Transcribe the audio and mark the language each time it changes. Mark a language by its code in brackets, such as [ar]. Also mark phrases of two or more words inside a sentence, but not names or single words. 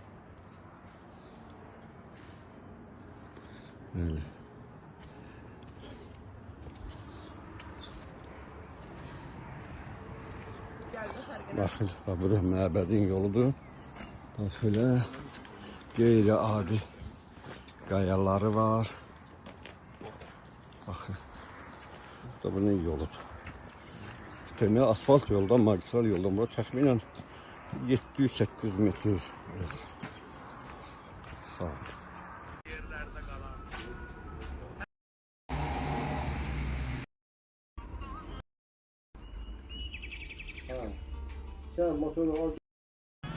[tr] Böyle. [az] Baxın, bu da məbədin yoludur. Bax, belə qeyri-adi qayaları var. [tr] Bakın. Bu da bunun yoludur. İşte ne asfalt yoldan, magistral yoldan. [az] Burada təxminən 700-800 metre. Evet. Sağ olun. [tr] Sen motoru al.